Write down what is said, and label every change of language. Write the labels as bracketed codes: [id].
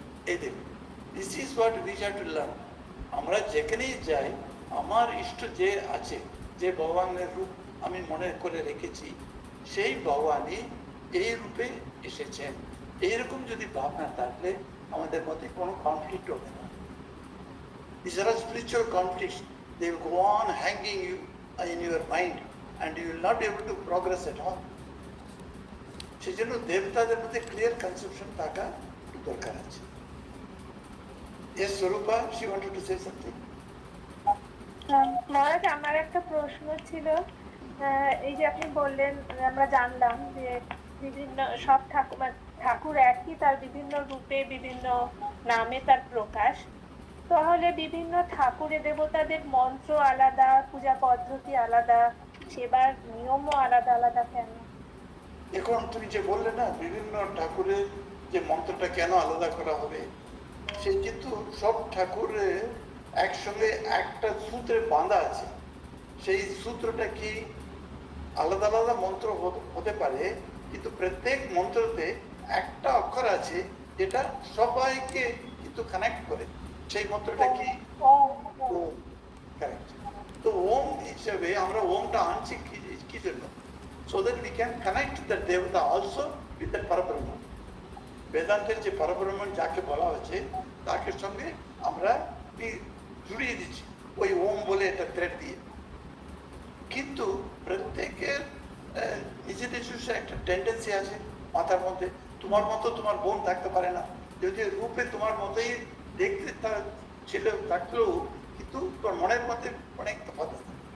[bn] এই দেখুন, [en] This is what we have to learn. [bn] আমরা যেখানেই যাই, আমার ইষ্ট যে আছে, যে ভগবানের রূপ আমি মনে করে রেখেছি, সেই ভগবানই এই রূপে এসেছেন। এইরকম যদি ভাবনা থাকলে আমাদের মধ্যে কোনো কনফ্লিক্ট হবে না। [en] These are spiritual conflicts. They will go on hanging you in your mind and you will not be able to progress at all. [bn] সেই জন্য দেবতাদের মধ্যে ক্লিয়ার কনসেপশন থাকা দরকার আছে। [en] Yes, Swarupa, she wanted to say something. [bn] মহারাজ, আমার একটা প্রশ্ন ছিল এই যে আপনি বললেন, আমরা জানলাম যে বিভিন্ন সব ঠাকুর একই, তার বিভিন্ন রূপে বিভিন্ন নামে তার প্রকাশ। তাহলে বিভিন্ন ঠাকুরের দেবতাদের মন্ত্র আলাদা, পূজা পদ্ধতি আলাদা, সেবার নিয়মও আলাদা আলাদা কেন? এখন তুমি যে বললে না বিভিন্ন ঠাকুরের যে মন্ত্রটা কেন আলাদা করা হবে, সে কিন্তু সব ঠাকুরের একসঙ্গে একটা সূত্রে বাঁধা আছে। সেই সূত্রটা কি আলাদা আলাদা মন্ত্র হতে পারে, কিন্তু প্রত্যেক মন্ত্রতে একটা অক্ষর আছে যেটা সবাইকে কিন্তু কানেক্ট করে। সেই মন্ত্রটা কি? ওম। কারেক্ট। তো ওম হিসেবে আমরা ওমটা আনছি কি জন্য? [en] so that we can connect the devata also with the parabrahman. [bn] বেদান্তের যে পরব্রহ্মণ যাকে বলা হচ্ছে তাকে সঙ্গে আমরা জুড়িয়ে দিচ্ছি ওই ওম বলে একটা থ্রেড দিয়ে। কিন্তু প্রত্যেকের নিজেদের একটা টেন্ডেন্সি আছে মাথার মধ্যে। তোমার মতো তোমার বোন থাকতে পারে না, যদি রূপে তোমার মতোই দেখতে ছিল থাকলেও কিন্তু তোর মনের মধ্যে অনেক তফাৎ আছে।